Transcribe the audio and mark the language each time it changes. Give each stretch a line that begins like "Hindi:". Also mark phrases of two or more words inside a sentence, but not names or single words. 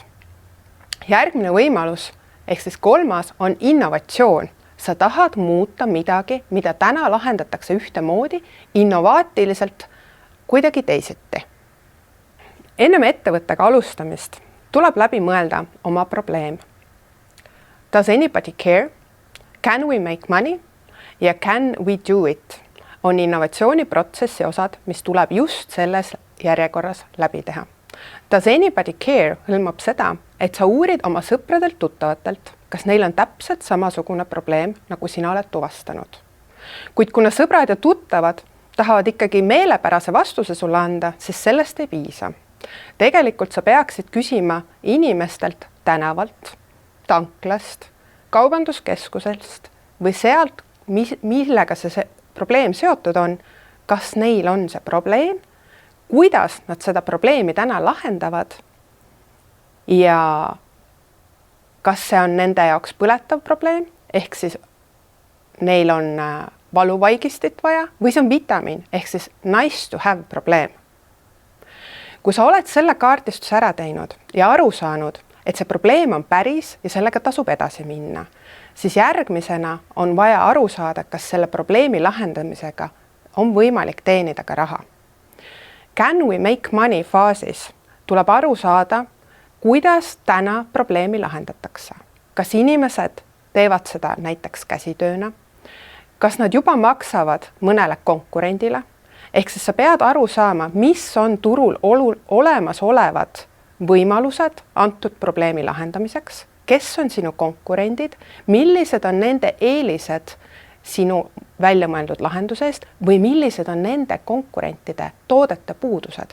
Estonian: Järgmine võimalus, ehk siis kolmas, on innovatsioon. Sa tahad muuta midagi, mida täna lahendatakse ühtemoodi, innovaatiliselt, kuidagi teisiti. Ennem ettevõttega alustamist tuleb läbi mõelda oma probleem.
English: Does anybody care? Can we make money? Ja can we do it?
Estonian: On innovatsiooniprotsessi osad, mis tuleb just selles järjekorras läbi teha.
English: Does anybody care
Estonian: hõlmab seda, et sa uurid oma sõpradelt tuttavatelt, kas neil on täpselt samasugune probleem, nagu sina oled tuvastanud. Kuid kuna sõbrad ja tuttavad tahavad ikkagi meelepärase vastuse sulle anda, siis sellest ei piisa. Tegelikult sa peaksid küsima inimestelt tänavalt, tanklast, kaubanduskeskusest või sealt, millega see probleem seotud on, kas neil on see probleem, kuidas nad seda probleemi täna lahendavad ja kas see on nende jaoks põletav probleem, ehk siis neil on valuvaigistit vaja või see on vitamiin, ehk siis
English: nice to have
Estonian: probleem. Kui sa oled selle kaardistuse ära teinud ja aru saanud, et see probleem on päris ja sellega tasub edasi minna, siis järgmisena on vaja aru saada, kas selle probleemi lahendamisega on võimalik teenida ka raha.
English: Can we make money
Estonian: faasis tuleb aru saada, kuidas täna probleemi lahendatakse. Kas inimesed teevad seda näiteks käsitööna? Kas nad juba maksavad mõnele konkurendile? Ehk siis sa pead aru saama, mis on turul olemasolevad võimalused antud probleemi lahendamiseks, kes on sinu konkurendid, millised on nende eelised sinu väljamõeldud lahendusest või millised on nende konkurentide toodete puudused.